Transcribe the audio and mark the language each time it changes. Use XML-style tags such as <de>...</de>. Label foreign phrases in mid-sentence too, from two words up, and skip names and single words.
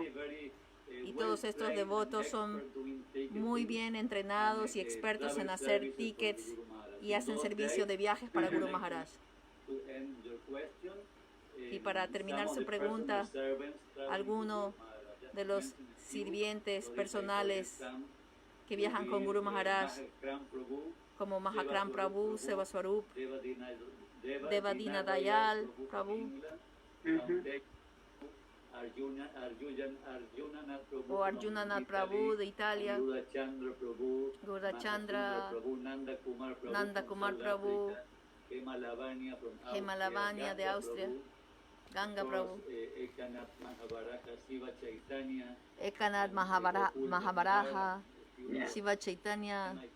<es>Y todos estos devotos son muy bien entrenados y expertos en hacer tickets y hacen servicio de viajes para Guru Maharaj. Y para terminar su pregunta, alguno de los sirvientes personales que viajan con Guru Maharaj, como Mahakram Prabhu, Seva Swarup, Devadina Dayal Prabhu, o Arjunanath Prabhu de Italia, Gaurachandra, Nanda Kumar Prabhu, Hema Lavanya de Austria, Ganga Prabhu, Ekanath Mahabaraja, Shiva Chaitanya.</es>